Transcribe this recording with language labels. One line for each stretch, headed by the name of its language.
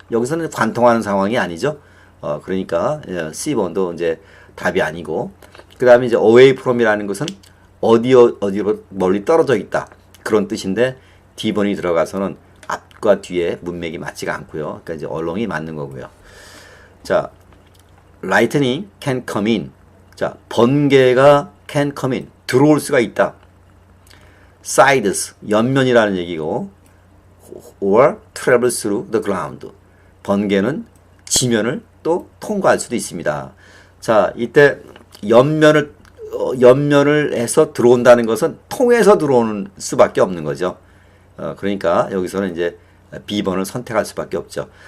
Korean: 여기서는 관통하는 상황이 아니죠. 그러니까 C번도 이제 답이 아니고, 그 다음에 이제 away from이라는 것은 어디로 멀리 떨어져 있다, 그런 뜻인데 D번이 들어가서는 앞과 뒤에 문맥이 맞지가 않고요. 그러니까 이제 along이 맞는 거고요.
English: 자, lightning can come in.
Korean: 자, 번개가
English: can come in,
Korean: 들어올 수가 있다.
English: sides,
Korean: 옆면이라는 얘기고,
English: or travel through the ground.
Korean: 번개는 지면을 또 통과할 수도 있습니다. 자, 이때 옆면을 해서 들어온다는 것은 통해서 들어오는 수밖에 없는 거죠. 그러니까 여기서는 이제 B번을 선택할 수밖에 없죠.